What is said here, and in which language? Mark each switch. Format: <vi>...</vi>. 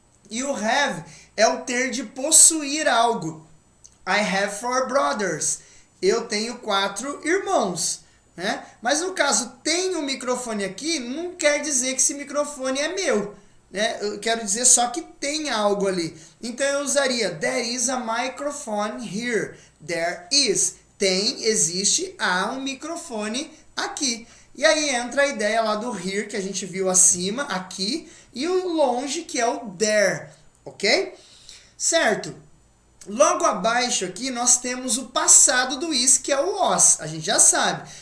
<pt>E o have é o ter de possuir algo.</pt> <en>I have 4 brothers.</en> <pt>Eu tenho 4 irmãos. Né? Mas no caso, tem um microfone aqui, não quer dizer que esse microfone é meu. Né? Eu quero dizer só que tem algo ali. Então eu usaria</pt> <en>there is a microphone here. There is.</en> <pt>Tem, existe, há um microfone aqui. E aí entra a ideia lá do here, que a gente viu acima, aqui, e o longe, que é o there. Ok? Certo. Logo abaixo aqui nós temos o passado do is, que é o was, a gente já sabe.</pt>